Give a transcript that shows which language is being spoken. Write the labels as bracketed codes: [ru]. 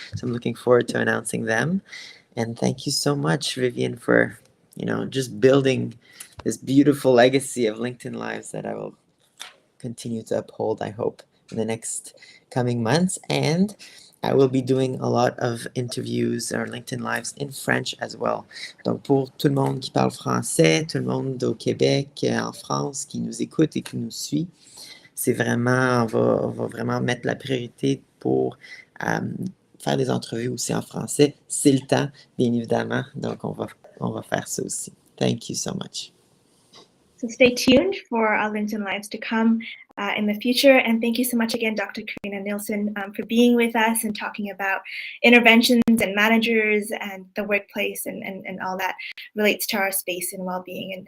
[en] So I'm looking forward to announcing them. And thank you so much, Vivian, for just building this beautiful legacy of LinkedIn Lives that I will continue to uphold, I hope, in the next coming months. And I will be doing a lot of interviews or LinkedIn Lives in French as well. [fr] Donc, pour tout le monde qui parle français, tout le monde au Québec, en France, qui nous écoute et qui nous suit, c'est vraiment, on va vraiment mettre la priorité pour faire des entrevues aussi en français. C'est le temps, bien évidemment. Donc, on va faire ça aussi. [en] Thank you so much. So stay tuned for our LinkedIn Lives to come in the future. And thank you so much again, Dr. Karina Nielsen, for being with us and talking about interventions and managers and the workplace and all that relates to our space and well-being.